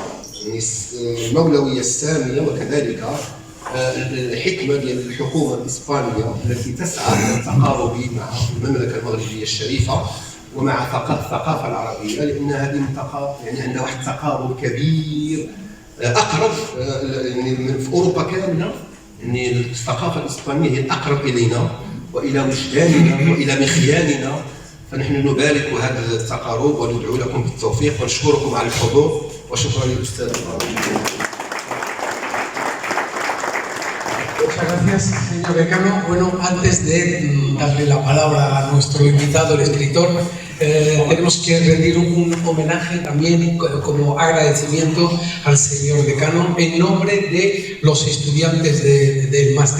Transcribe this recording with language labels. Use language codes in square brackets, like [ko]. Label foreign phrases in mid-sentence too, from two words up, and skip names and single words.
[ar] المولوية السامية وكذلك الحكمة ديال الحكومة الإسبانية التي تسعى للتقارب مع المملكة المغربية الشريفة ومع الثقافة العربية، لأن هذه المنطقة يعني عندها واحد التقارب كبير أقرب يعني في أوروبا كاملة. يعني الثقافة الإسبانية هي الأقرب إلينا وإلى وجداننا وإلى مخياننا، فنحن نبارك هذا التقارب وندعو لكم بالتوفيق ونشكركم على الحضور، وشكرا للأستاذ. [es] Muchas gracias, señor decano. Bueno, antes de darle la palabra a nuestro invitado, el escritor, tenemos que rendir un homenaje también como agradecimiento al señor decano en nombre de los estudiantes del máster.